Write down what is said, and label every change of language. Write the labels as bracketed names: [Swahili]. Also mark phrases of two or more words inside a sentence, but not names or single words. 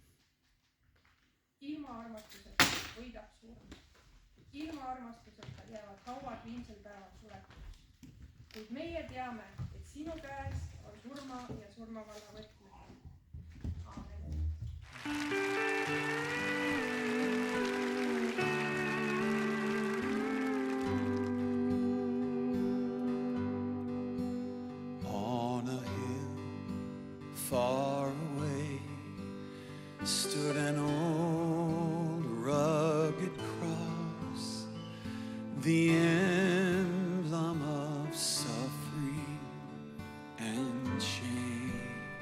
[Estonian] Ilma armastuseta võidab surm. Ilma armastuseta jäävad hauad viimsel päeval suletuks. Kuid meie teame, et sinu käes on surma ja surmavalla võtmine. Aamen. [English] Far away stood an old rugged cross, the emblem of suffering and shame.